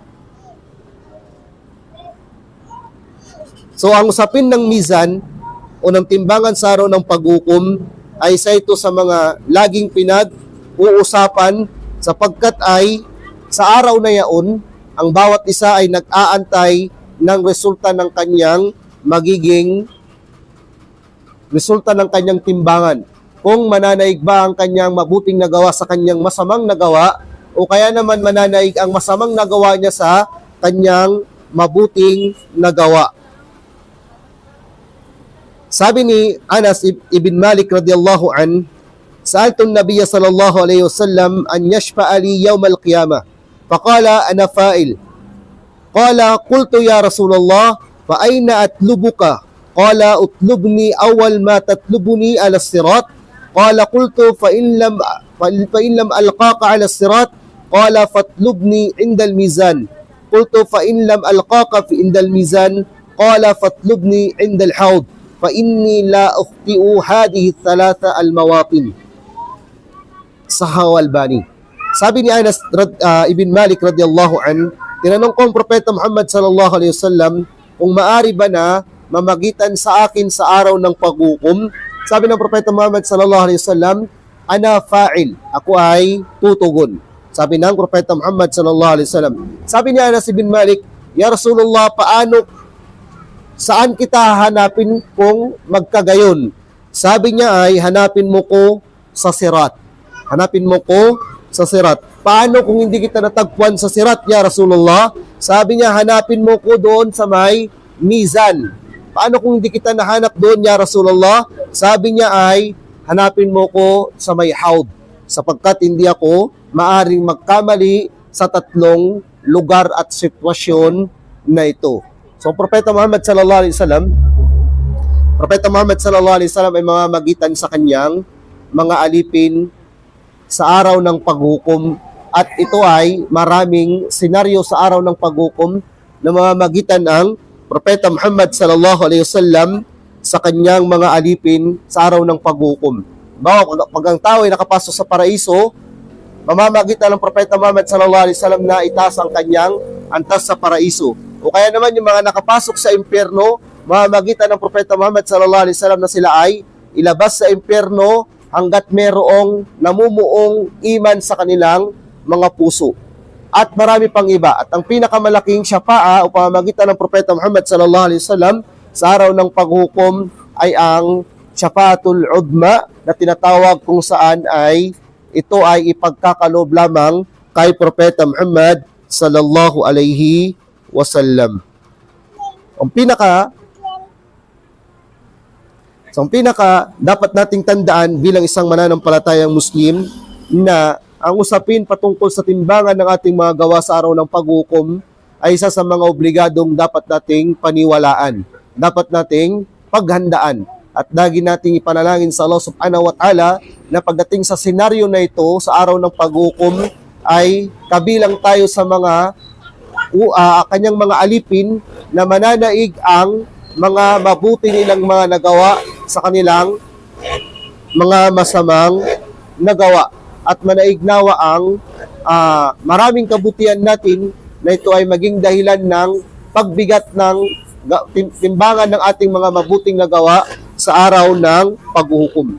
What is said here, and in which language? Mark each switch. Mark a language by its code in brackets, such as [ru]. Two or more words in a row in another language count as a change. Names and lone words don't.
[tl] So ang usapin ng mizan o ng timbangan sa araw ng paghukom ay isa ito sa mga laging pinag-uusapan sapagkat ay sa araw na yaon, ang bawat isa ay nag-aantay ng resulta ng kanyang timbangan. Kung mananaig ba ang kanyang mabuting nagawa sa kanyang masamang nagawa o kaya naman mananaig ang masamang nagawa niya sa kanyang mabuting nagawa. Sabi ni [ar] أنس بن مالك رضي الله عن سألت النبي صلى الله عليه وسلم أن يشفع لي يوم القيامة. فقال أنا فاعل. قال قلت يا رسول الله فأين أطلبك? قال اطلبني أول ما تطلبني على الصراط. قال قلت فإن لم ألقك على الصراط. قال فاطلبني عند الميزان. قلت فإن لم ألقك في عند الميزان. قال فاطلبني عند الحوض. فإني لا أخطئ هذه الثلاثة المواطن. [tl] Sahih Albani. Sabi ni Anas ibn Malik [ar] رضي الله عن, [tl] tinanong ko ang Propeta Muhammad [ar] صلى الله عليه وسلم [tl] kung maari ba na mamagitan sa akin sa araw ng paghukom. Sabi ng Propeta Muhammad [ar] صلى الله عليه وسلم, أنا فاعل, [tl] ako ay tutugon. Sabi ng Propeta Muhammad [ar] صلى الله عليه وسلم. [tl] Sabi ni Anas ibn Malik, [ar] يا رسول الله, [tl] saan kita hanapin kung magkagayon? Sabi niya ay hanapin mo ko sa sirat. Hanapin mo ko sa sirat. Paano kung hindi kita natagpuan sa sirat, [ar] يا رسول الله? [tl] Sabi niya, hanapin mo ko doon sa may mizan. Paano kung hindi kita nahanap doon, [ar] يا رسول الله? [tl] Sabi niya ay, hanapin mo ko sa may hawd. Sapagkat hindi ako maaring magkamali sa tatlong lugar at sitwasyon na ito. So, Propeta Muhammad [ar] صلى الله عليه وسلم [tl] ay mamamagitan sa kanyang mga alipin sa araw ng paghukom, at ito ay maraming senaryo sa araw ng paghukom na mamamagitan ang Propeta Muhammad [ar] صلى الله عليه وسلم [tl] sa kanyang mga alipin sa araw ng paghukom. Pag ang tao ay nakapasok sa paraiso, mamamagitan ng Propeta Muhammad [ar] صلى الله عليه وسلم [tl] na itaas ang kanyang antas sa paraiso. O kaya naman yung mga nakapasok sa impyerno, mamamagitan ng Propeta Muhammad [ar] صلى الله عليه وسلم [tl] na sila ay ilabas sa impyerno hanggat merong namumuong iman sa kanilang mga puso. At marami pang iba. At ang pinakamalaking syafa'a o pamamagitan ng Propeta Muhammad [ar] صلى الله عليه وسلم [tl] sa araw ng paghukom ay ang [ar] شفاعة العظمى [tl] na tinatawag kung saan ay ito ay ipagkakalob lamang kay Propeta Muhammad [ar] صلى الله عليه وسلم. [tl] Ang pinaka dapat nating tandaan bilang isang mananampalatayang Muslim na ang usapin patungkol sa timbangan ng ating mga gawa sa araw ng paghukom ay isa sa mga obligadong dapat nating paniwalaan, dapat nating paghandaan, at lagi nating ipanalangin sa Allah [ar] سبحانه و [tl] ta'ala na pagdating sa senaryo na ito sa araw ng paghukom ay kabilang tayo sa mga kanyang mga alipin na mananaig ang mga mabuti nilang mga nagawa sa kanilang mga masamang nagawa, at manaignawa ang maraming kabutihan natin na ito ay maging dahilan ng pagbigat ng timbangan ng ating mga mabuting nagawa sa araw ng paghuhukom.